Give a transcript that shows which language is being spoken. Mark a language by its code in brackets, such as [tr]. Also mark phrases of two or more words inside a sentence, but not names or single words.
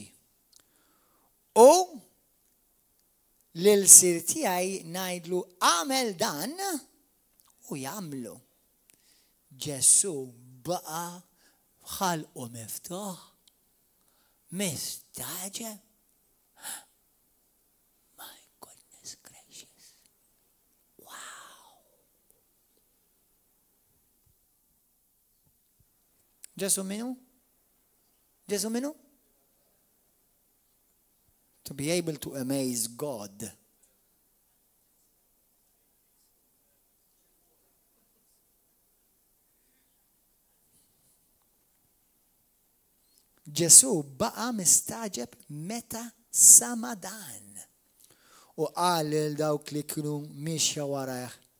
[mt] U lil-sir tiegħi ngħidlu għamel dan u jagħmlu. Ġesu baqa' ħalqu miftuħ mistaġeb. [en] My goodness gracious. [mt] Wow. Ġesu minu? Ġesu minu? [en] To be able to amaze God. [mt] Ġesu baqa mistaġeb meta sama dan. U qal lil dawk li kienu mixja warajh.